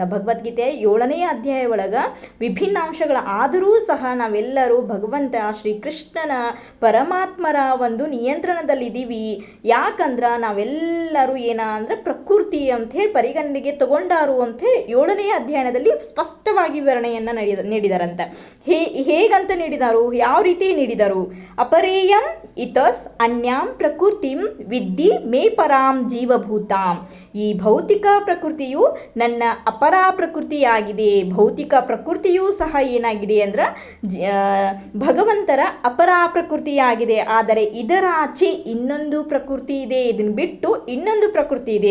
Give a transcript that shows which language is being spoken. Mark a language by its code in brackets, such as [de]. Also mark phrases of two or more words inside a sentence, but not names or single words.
[kn] ಭಗವದ್ಗೀತೆಯ 7ನೇ ಅಧ್ಯಾಯ ಒಳಗ ವಿಭಿನ್ನಾಂಶಗಳ ಆದರೂ ಸಹ ನಾವೆಲ್ಲರೂ ಭಗವಂತ ಶ್ರೀಕೃಷ್ಣನ ಪರಮಾತ್ಮರ ಒಂದು ನಿಯಂತ್ರಣದಲ್ಲಿದ್ದೀವಿ. ಯಾಕಂದ್ರೆ ನಾವೆಲ್ಲರೂ ಅಂದ್ರೆ ಪ್ರಕೃತಿ ಅಂತ ಹೇಳಿ ಪರಿಗಣನೆಗೆ ತಗೊಂಡಾರು ಅಂತ ಹೇಳಿ 7ನೇ ಅಧ್ಯಾಯದಲ್ಲಿ ಸ್ಪಷ್ಟವಾಗಿ ವಿವರಣೆಯನ್ನು ನೀಡಿದಾರಂತೆ. ಹೇಗಂತ ನೀಡಿದಾರು, ಯಾವ ರೀತಿ ನೀಡಿದರು? [sa] ಅಪರೇಯಂ ಇತಸ್ ಅನ್ಯಾಂ ಪ್ರಕೃತಿಂ ವಿದ್ಧಿ ಮೇ ಪರಾಂ ಜೀವಭೂತಾಂ. [kn] ಈ ಭೌತಿಕ ಪ್ರಕೃತಿಯು ನನ್ನ ಅಪರಾ ಪ್ರಕೃತಿಯಾಗಿದೆ. ಭೌತಿಕ ಪ್ರಕೃತಿಯೂ ಸಹ ಏನಾಗಿದೆ ಅಂದ್ರೆ ಭಗವಂತರ ಅಪರಾ ಪ್ರಕೃತಿಯಾಗಿದೆ. ಆದರೆ ಇದರಾಚೆ ಇನ್ನೊಂದು ಪ್ರಕೃತಿ ಇದೆ, ಇದನ್ನು ಬಿಟ್ಟು ಇನ್ನೊಂದು ಪ್ರಕೃತಿ ಇದೆ.